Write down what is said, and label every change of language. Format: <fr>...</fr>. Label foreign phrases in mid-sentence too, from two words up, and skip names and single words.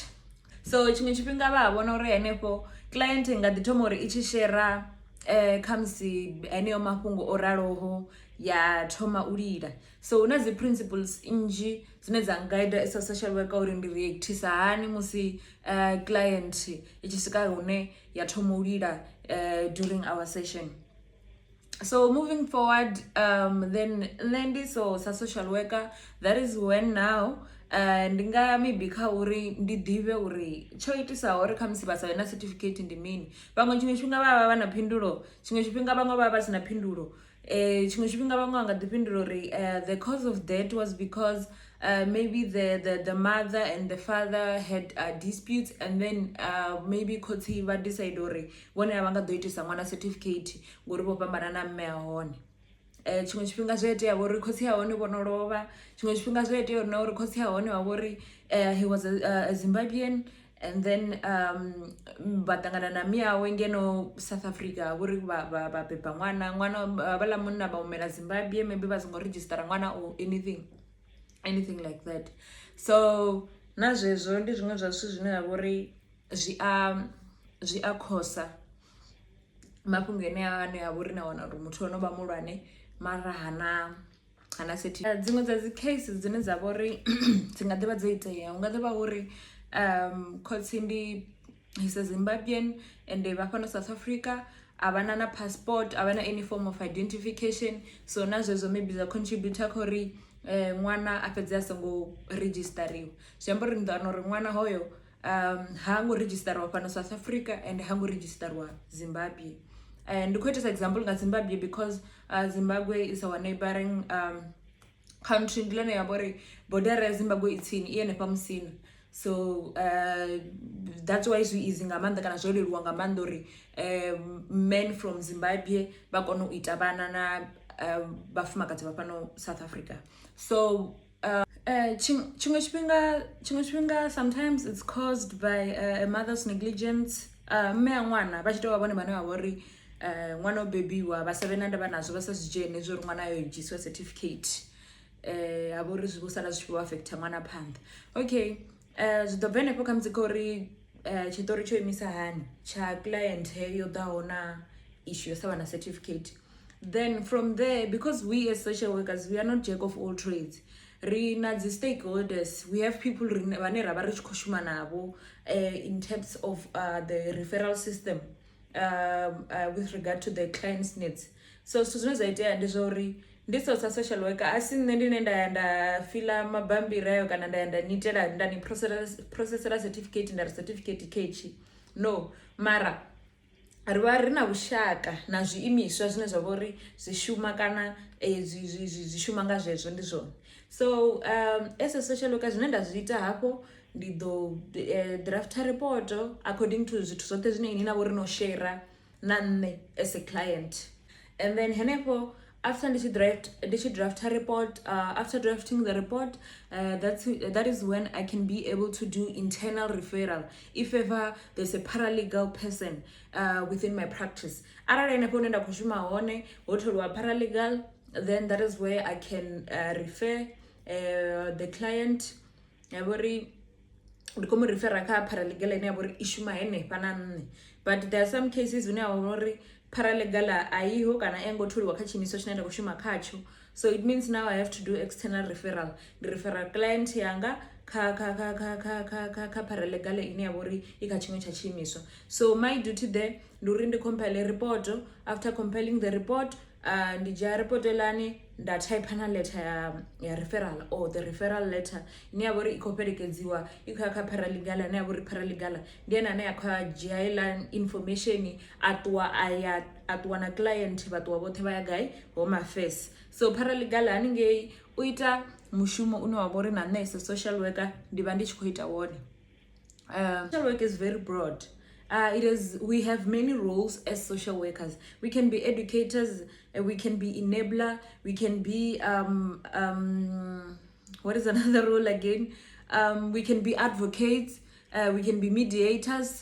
<ve>So tshiṅwe tshifhinga vha vhona uri henefho client nga ḓi thoma uri i tshi share khamusi heneyo mafhungo o raloho ya thoma u lila. So huna dzi principles nnzhi dzine dza guide</ve> <en>as a social worker</en> <ve>uri ndi reactisa hani musi client i tshi swika hune ya thoma u lila</ve> <en>during our session. So moving forward, then</en> <ve>ndi so sa</ve> <en>social worker, that is when now</en> <ve>ndi nga maybe kha uri ndi ḓivhe uri tsho itisaho uri khamusi vha sa vhe na certificate ndi mini. Vhaṅwe tshiṅwe tshifhinga vha vha na phindulo, tshiṅwe tshifhinga vhaṅwe vha vha sina phindulo, tshiṅwe tshifhinga vhaṅwe vha nga ḓi fhindula uri</ve> <en>the cause of that was because maybe the mother and the father had disputes, and then maybe</en> <ve>khotsi vha decide uri vhone a vha nga ḓo itisa ṅwana certificate ngori vho fhambana na mme a hone. Tshiṅwe tshifhinga zwi itea uri khotsi ya hone vho no lovha, tshiṅwe tshifhinga zwi itea uri khotsi ya hone wa vhori</ve> <en>he was a Zimbabwean, and then</en> <ve>vha ṱangana na miawe ngeno South Africa uri vha beba ṅwana vhala munna vha humela Zimbabwe, maybe vha songo registera ṅwana</ve> <en>or anything like that.</en> <ve>So na zwezwo ndi zwiṅwe zwa zwithu zwine vha vhori zwi a khosa mafhungo ane a vhori na wana uri muthu ono vha mulwane mara hana certificate. Dziṅwe dza dzi cases dzine dza vhori dzi nga ḓivha dzo itea, hu nga ḓivha uri khotsi ndi</ve> <en>he's a Zimbabwean and</en> <ve>vha fhano South Africa, a vha na passport, a vha na</ve> <en>any form of identification.</en> <ve>So na zwezwo maybe za contributor kha uri ṅwana a fhedze a songo registariwa. Zwi amba uri ndi ḓo wana uri ṅwana hoyo ha ngo registariwa fhano South Africa and ha ngo registariwa Zimbabwe. Ndi khou itisa example nga Zimbabwe</ve> <en>because Zimbabwe is our neighboring country,</en> <ve>ndi ḽone ya vha uri border ya Zimbabwe i tsini i henefha musina.</ve> <en>So that's why</en> <ve>zwi easy nga maanḓa kana zwo leluwa nga maanḓa uri</ve> <en>men from Zimbabwe</en> <ve>vha kone u ita vhana vhafumakadzi vha fhano South Africa.</ve> <en>So</en> <ve>chimwe tshifhinga</ve> <en>sometimes it's caused by a mother's negligence.</en> <ve>Mme a ṅwana vha tshi tou vha vhone vhane vha vha uri ṅwana o bebiwa vha sa vhe na ndavha nazwo vha sa zwi dzhene zwo uri ṅwana ayo dzhisiwa certificate ha vha uri zwi vho sala zwi tshi vho affecta ṅwana phanḓa. Okay, zwi ḓo bva henefho kha musi kha uri tshiṱori tsho imisa hani tsha client heyo ḓaho na issue yo sa vha na certificate.</ve> <en>Then from there, because we as social workers, we are not jack of all trades,</en> <ve>ri na dzi</ve> <en>stakeholders, we have people</en> <ve>vhane ra vha ri tshi khou shuma navho</ve> <en>in terms of the referral system with regard to the client's needs.</en> <ve>So zwithu zwine zwa itea ndi zwa uri ndi sa</ve> <en>social worker</en> <ve>a si nṋe ndine nda ya nda fila mabambiri ayo kana nda ya nda nitela nda ni processera certificate nda ri certificate khetshi, no, mara ri vha ri na vhushaka na zwiimiswa zwine zwa vha uri zwi shuma kana zwi shuma nga zwezwo ndi zwone.</ve> <en>So as a social worker</en> <ve>zwine nda zwi ita hafho ndi ḓo drafta report</ve> <en>according to</en> <ve>zwithu zwoṱhe zwine ini na vho ri no share na nṋe</ve> <en>as a client. And then henefho after ndishi draft a report, after drafting the report, that is when I can be able to do internal referral if ever there's a paralegal person within my practice.</en> <ve>Arali henefho hune nda khou shuma hone ho tholiwa paralegal,</ve> <en>then that is where I can refer the client</en> <ve>ya vhori ndi khou mu refera kha paralegal ine ya vhori I shuma henefha na nṋe.</ve> <en>But there are some cases</en> <ve>hune ha vha uri paralegal aiho kana engo tholiwa kha tshiimiswa tshine nda khou shuma khatsho.</ve> <en>So it means now I have to do external referral.</en> <ve>Ndi referral client yanga kha paralegal ine ya vha uri I kha tshiṅwe tsha tshiimiswa.</ve> <en>So my duty there</en> <ve>ndi uri ndi</ve> <en>compile report. After compiling the report,</en> <ve>ndi dzhia report elani nda type na letter ya referral</ve> <en>or the referral letter</en> <ve>ine ya vha uri I khou fhelekedziwa I khou ya kha paralegal ane ya vha uri paralegal ndi ene ane ya khou dzhia heiḽa information a ṱuwa na client vha ṱuwa vhoṱhe vha ya gai Home Affairs. So paralegal haningei u ita mushumo une wa vha uri na nṋe</ve> <en>as a social worker</en> <ve>ndi vha ndi tshi khou ita wone.</ve> <en>Social work is very broad. We have many roles as social workers. We can be educators, we can be enabler, we can be what is another role again? We can be advocates, we can be mediators.</en>